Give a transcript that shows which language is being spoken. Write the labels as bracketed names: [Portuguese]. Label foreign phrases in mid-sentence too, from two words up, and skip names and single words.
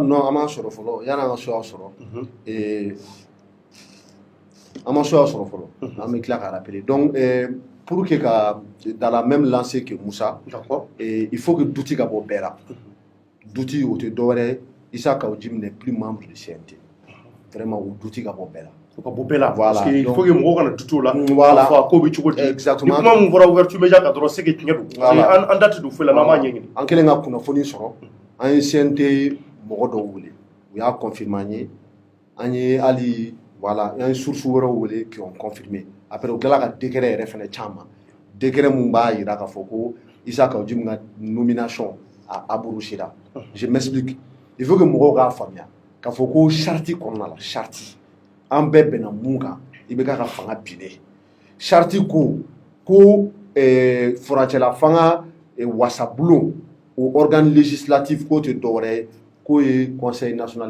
[Bambara] non an m'a sɔrɔ fɔlɔ yanni an ka Soya sɔrɔ an ma Soya sɔrɔ fɔlɔ an bɛ tila k'a rappeler [French] donc pour que [Bambara] ka [French] dans la même lancée que [Bambara] Moussa [French] il faut que [Bambara] Douti ka bɔ bɛɛ la Douti o tɛ dɔwɛrɛ ye Isa Kawuji [French] n'est plus membre du CNT [Bambara] vraiment o Douti ka bɔ bɛɛ la ka bɔ bɛɛ la [French] voilà parce que il faut que [Bambara] mɔgɔw kana tutu la [French] voilà [Bambara] fɔ a ko bɛ cogo di [French] exactement [Bambara] ni kuma mun fɔra ouverture média kan dɔrɔn [French] c'est que [Bambara] tiɲɛ don an da tɛ don foyi la n'an m'a ɲɛɲini an kɛlen ka kunnafoni sɔrɔ an ye CNT mɔgɔ dɔw wele u y'a confirmer an ye an ye hali voilà an ye source wɛrɛw wele [French] qui ont confirmé après [Bambara] u tilala ka décret yɛrɛ fɛnɛ caman décret mun b'a yira k'a fɔ ko Isa Kawuji ka nomination a abrogera [French] je m'explique il faut que [Bambara] mɔgɔw k'a faamuya k'a fɔ ko charte kɔnɔna la charte an bɛɛ bɛnna mun kan i bɛ ka fanga binne charte ko furancɛla fanga wasabulon o [French] organe législatif [Bambara] k'o tɛ dɔwɛrɛ ye k'o ye [French] conseil national